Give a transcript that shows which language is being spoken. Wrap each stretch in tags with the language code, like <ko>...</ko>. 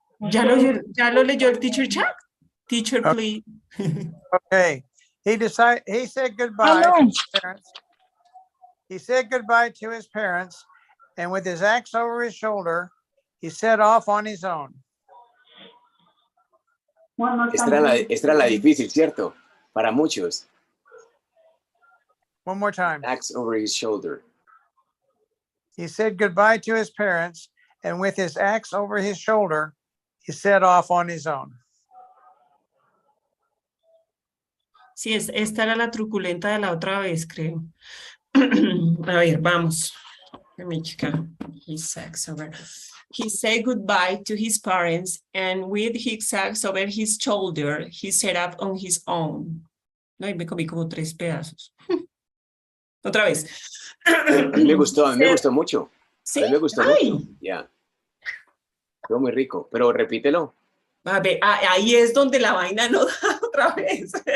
<es>¿Ya lo leyó el teacher chat?</es> <en>Teacher, please. Okay. He said goodbye to his parents. He said goodbye to his parents, and with his axe over his shoulder, he set off on his own.</en> <es>Esta era la difícil, ¿cierto? Para muchos.</es> <en>One more time. Axe over his shoulder. He said goodbye to his parents, and with his axe over his shoulder, he set off on his own.</en> <es>Sí, esta era la truculenta de la otra vez, creo. A ver, vamos.</es> <en>Let me check. His axe over. He said goodbye to his parents, and with his axe over his shoulder, he set up on his own.</en> <es>No, y me comí como 3 pedazos. Otra vez. A mí me gustó mucho. ¿Sí? A mí me gustó mucho. Ya. Fue muy rico, pero repítelo. A ver, ahí es donde la vaina no da otra vez.</es>